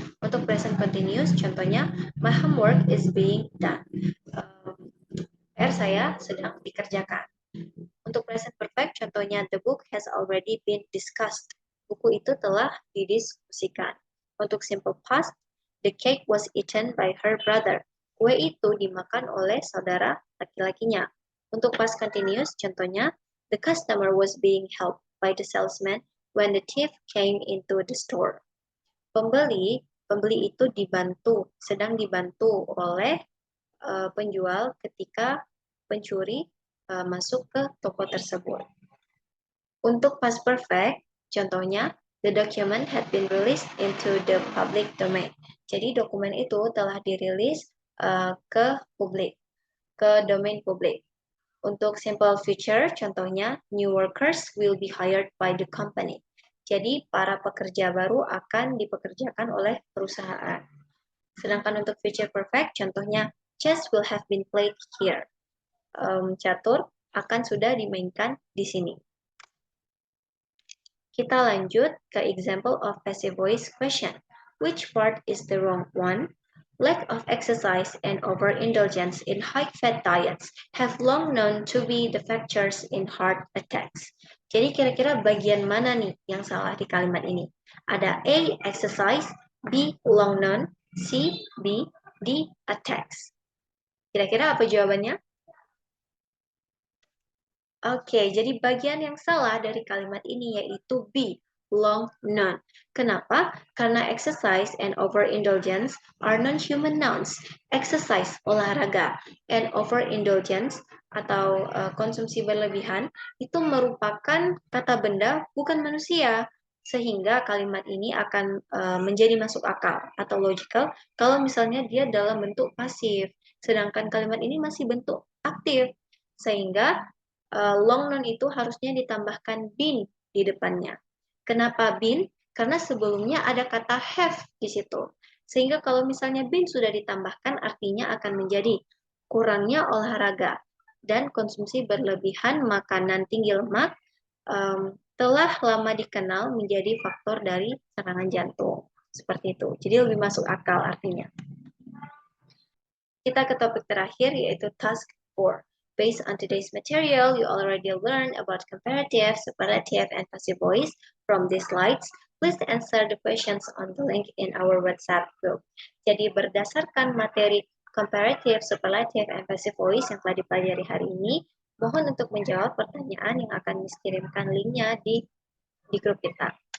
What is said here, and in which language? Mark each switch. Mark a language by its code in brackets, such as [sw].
[en] Untuk present continuous, contohnya, my homework is being done. [id] PR saya sedang dikerjakan. [en] Untuk present perfect, contohnya, the book has already been discussed. [id] Buku itu telah didiskusikan. [en] Untuk simple past, the cake was eaten by her brother. [id] Kue itu dimakan oleh saudara laki-lakinya. [en] Untuk past continuous, contohnya, the customer was being helped by the salesman when the thief came into the store. [id] Pembeli itu sedang dibantu oleh penjual ketika pencuri masuk ke toko tersebut. [en] Untuk past perfect, contohnya, the document had been released into the public domain. [id] Jadi dokumen itu telah dirilis ke publik, ke domain publik. [en] Untuk simple future, contohnya, new workers will be hired by the company. [id] Jadi para pekerja baru akan dipekerjakan oleh perusahaan. [en] Sedangkan untuk future perfect, contohnya, chess will have been played here. [id] Catur akan sudah dimainkan di sini. Kita lanjut ke [en] example of passive voice question. Which part is the wrong one? Lack of exercise and overindulgence in high-fat diets have long known to be the factors in heart attacks. [id] Jadi kira-kira bagian mana nih yang salah di kalimat ini? Ada A, exercise, B, long known, C, B, D, attacks. Kira-kira apa jawabannya? Oke, jadi bagian yang salah dari kalimat ini yaitu B, long known. Kenapa? [en] Karena exercise and overindulgence are non-human nouns. [id] Exercise, olahraga, and overindulgence atau konsumsi berlebihan itu merupakan kata benda bukan manusia. Sehingga kalimat ini akan menjadi masuk akal atau logical kalau misalnya dia dalam bentuk pasif. Sedangkan kalimat ini masih bentuk aktif. Sehingga long noun itu harusnya ditambahkan been di depannya. Kenapa been? Karena sebelumnya ada kata have di situ. Sehingga kalau misalnya been sudah ditambahkan artinya akan menjadi kurangnya olahraga dan konsumsi berlebihan makanan tinggi lemak telah lama dikenal menjadi faktor dari serangan jantung. Seperti itu. Jadi lebih masuk akal artinya. Kita ke topik terakhir yaitu task 4. [en] Based on today's material, you already learned about comparative, superlative, and passive voice from these slides. Please answer the questions on the link in our WhatsApp group. [id] Jadi berdasarkan materi comparative, superlative, and passive voice yang telah dipelajari hari ini, mohon untuk menjawab pertanyaan yang akan dikirimkan linknya di grup kita.